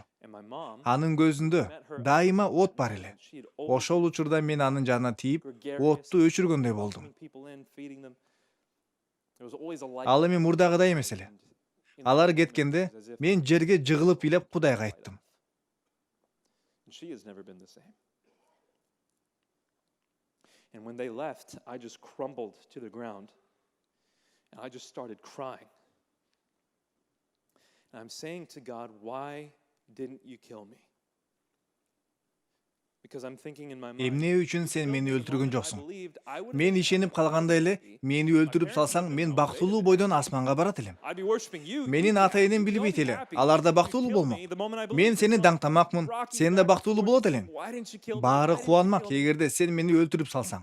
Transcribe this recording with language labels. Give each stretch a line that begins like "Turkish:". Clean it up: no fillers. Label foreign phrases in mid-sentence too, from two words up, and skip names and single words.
Kyrgyz: Анын көзүндө дайыма от бар эле. Ошол учурда мен анын жанына тийип, отту өчүргөндөй болдум. Ал эми мурдагыдай эмес эле. Алар кеткенде мен жерге жыгылып ыйлап Кудайга айттым.
English: And when they left, I just crumbled to the ground and I just started crying. And I'm saying to God, why didn't you kill me? Because I'm thinking in my mind,
Kyrgyz: Эмне үчүн сен мени өлтүргөн жоксуң? Мен ишенип калганда эле, мени өлтүрүп салсаң, мен бактылуу бойдон асманга барат элем. Менин ата-энем билбейт эле, алар да бактылуу болмок. Мен сени даңтамакмын, сен да бактылуу болот элең. Баары кубанмак эгерде сен мени өлтүрүп салсаң.